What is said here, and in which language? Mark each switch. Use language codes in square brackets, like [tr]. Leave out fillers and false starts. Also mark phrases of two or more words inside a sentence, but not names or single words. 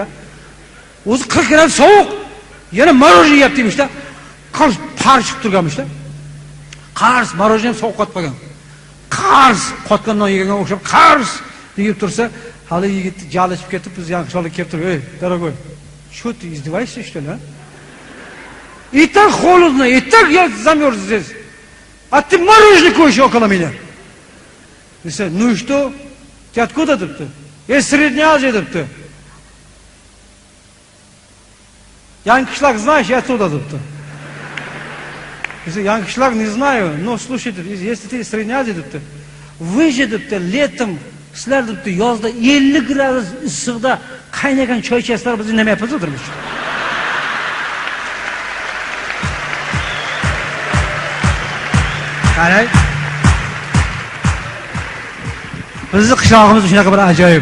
[uz] O'zi 40 grad sovuq, yana morojniy yeyapti emishda. Qars par chiqib turganmishda. Qars morojniy ham sovuq qotib qolgan. Qars qotgan non yeganga o'xshab qars deb tursa, hali yigit jalishib ketib, biz yangi qishloqqa kelib turib, "Ey, daragoy, [ru] Что ты издеваешься, что ли, а? И так холодно, и так я замерз здесь. А ты мороженое кушаешь около меня. Ну и что? Ты откуда ты? Я из Средней Азии ты. Янкишлаг знаешь, я оттуда ты. Если Янкишлаг не знаю, но слушай, если ты из Средней Азии ты, вы же летом, [uz] sizlar yozda 50 gradus issiqda qaynagan choy ichasizlar, biz indamayapmiz o'tirmish. Qarang. Bizni qishlog'imiz shunaqa bir ajoyib.